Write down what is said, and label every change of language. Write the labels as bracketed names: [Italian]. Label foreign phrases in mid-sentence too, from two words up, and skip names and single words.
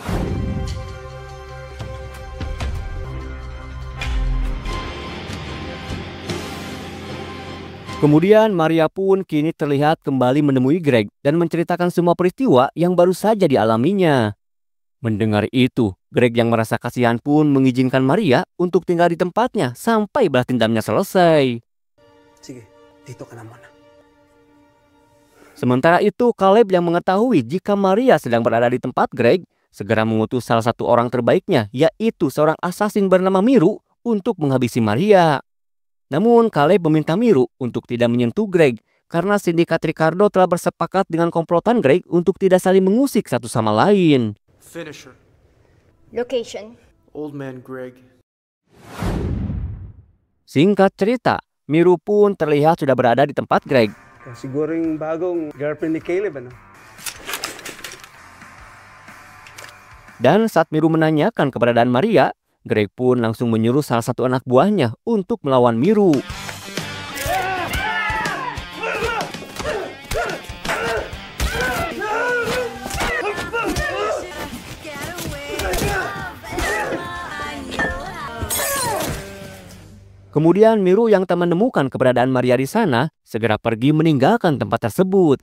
[Indonesian] Kemudian Maria pun kini terlihat kembali menemui Greg dan menceritakan semua peristiwa yang baru saja dialaminya. Mendengar itu, Greg yang merasa kasihan pun mengizinkan Maria untuk tinggal di tempatnya sampai balas dendamnya selesai. [Filipino] Sige, dito ka na muna. [Indonesian] Sementara itu, Caleb yang mengetahui jika Maria sedang berada di tempat Greg, segera mengutus salah satu orang terbaiknya, yaitu seorang assassin bernama Miru, untuk menghabisi Maria. Namun, Caleb meminta Miru untuk tidak menyentuh Greg, karena sindikat Ricardo telah bersepakat dengan komplotan Greg untuk tidak saling mengusik satu sama lain. [English] Finisher. Location. Old man Greg. [Indonesian] Singkat cerita, Miru pun terlihat sudah berada di tempat Greg. [Filipino] Siguro yung bagong girlfriend ni Caleb, ano? [Indonesian] Dan saat Miru menanyakan keberadaan Maria, Greg pun langsung menyuruh salah satu anak buahnya untuk melawan Miru. Kemudian Miru yang tak menemukan keberadaan Maria di sana, segera pergi meninggalkan tempat tersebut.